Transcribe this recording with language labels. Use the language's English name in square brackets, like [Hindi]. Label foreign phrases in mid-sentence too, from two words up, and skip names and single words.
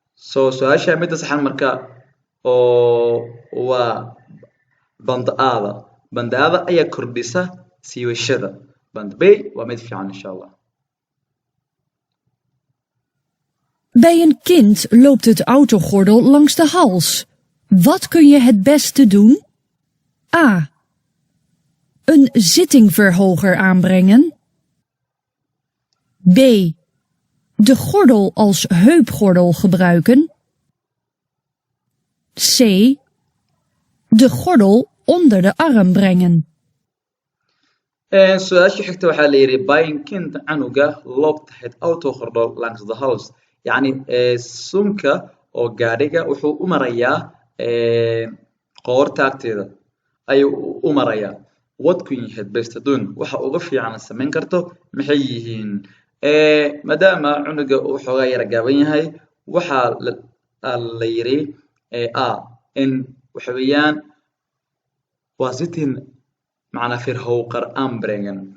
[Somali] So, su'aasha midda saxan marka oo waa banda aada. Banda aada ayaa kordhisa siibashada. Band bay waa mid fiican, [Arabic] insha Allah. [Dutch] Bij een kind loopt het autogordel langs de hals. Wat kun je het beste doen? A. Een zittingverhoger aanbrengen. B. De gordel als heupgordel gebruiken. C. De gordel onder de arm brengen. [Somali] En su'aasha xigta waxaa la yidhi, [Dutch] bij een kind canuga loopt het autogordel langs de hals. [Somali] Yacni, eh, suunka oo gaadhiga wuxuu u marayaa, eh, qoorta agteeda ayuu u, u marayaa. [Dutch] What kun je het beste doen? [Somali] Waxa ugu fiican samayn karto maxay yihiin? Eh, maadaama cunuga uu xoogaa yara gaaban yahay, waxaa la, aa la yidhi, eh, A, in waxa weeyaan waa zitting, macnaa, [Dutch] verhoger aanbrengen.